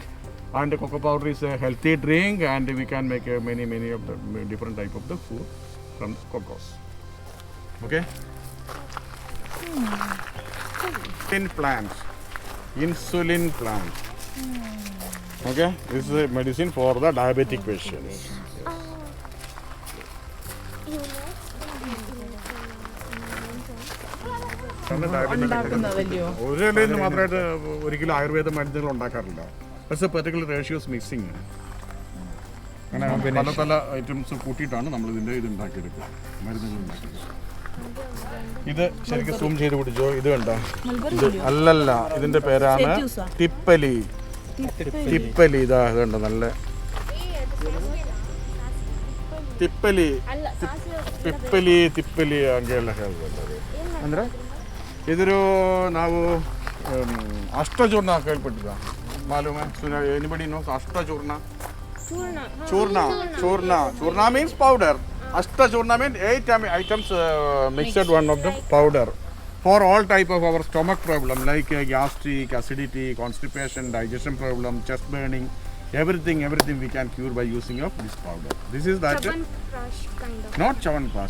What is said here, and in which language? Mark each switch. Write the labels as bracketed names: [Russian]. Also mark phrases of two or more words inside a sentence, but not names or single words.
[English] And the cocoa powder is a healthy drink, and we can make many of the different type of the food from the cocos. Okay. Insulin plant. Okay, this is a medicine for the diabetic patients. [Malayalam] ഉണ്ടാക്കുന്നതല്ലയോ ഒരു ഇലയിൽ മാത്രമായിട്ട് ഒരിക്കലും ആയുർവേദ മരുന്നുകൾ ഉണ്ടാക്കാറില്ല. പക്ഷേ [English] particular ratios mixing [Malayalam] അങ്ങനെ പല ഐറ്റംസ് കൂട്ടിയിട്ടാണ് നമ്മൾ ഇതിൻ്റെ ഇത് ഉണ്ടാക്കിയെടുക്കുക, മരുന്നുകൾ ഉണ്ടാക്കിയെടുക്കുക. ഇത് ശരിക്കും സൂം ചെയ്ത് പിടിച്ചോ. ഇത് കണ്ടോ? ഇത് അല്ലല്ല, ഇതിന്റെ പേരാണ് തിപ്പലി. തിപ്പലി ഇതാ കണ്ടോ, നല്ല [Kannada] ತಿಪ್ಪಲಿ ತಿಪ್ಪಲಿ ತಿಪ್ಪಲಿ ಹಂಗೆಲ್ಲ ಹೇಳ್ಬೋದು. ಅಂದರೆ ಇದ್ರು ನಾವು ಅಷ್ಟಚೂರ್ಣ ಕೇಳ್ಪಟ್ಟಿದ್ದ ಮಾಲೂಮ [English] anybody knows [Kannada] ಅಷ್ಟಚೂರ್ಣ ಚೂರ್ಣ ಚೂರ್ಣ ಚೂರ್ಣ [English] means powder. ಅಷ್ಟಚೂರ್ಣ ಮೀನ್ಸ್ 8 items mixed one of the powder for all type of our stomach problem like gastric, acidity, constipation, digestion problem, chest burning, everything we can cure by using of this powder. This is that Chawanprash kind of. not chawanprash.